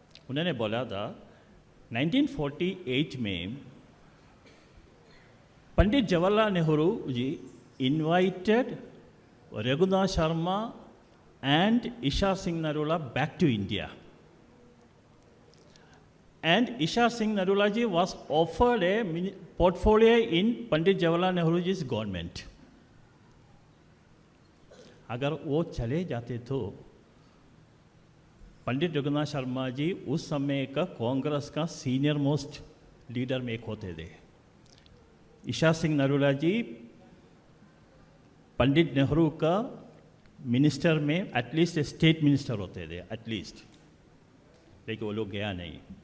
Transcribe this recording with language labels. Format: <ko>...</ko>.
<hi>उन्होंने बोला था 1948 में Pandit Jawaharlal Nehru ji</hi> <en>Invited Raghunath Sharma and Ishar Singh Narula back to India. And Ishar Singh Narula ji was offered a portfolio in Pandit Jawaharlal Nehru ji's government.</en> <hi>अगर वो चले जाते तो पंडित रघुनाथ शर्मा जी उस समय का कांग्रेस का सीनियर मोस्ट लीडर में एक होते थे। ईशा सिंह नरूला जी पंडित नेहरू का मिनिस्टर में एटलीस्ट स्टेट मिनिस्टर होते थे एटलीस्ट, लेकिन वो लोग गया नहीं।</hi>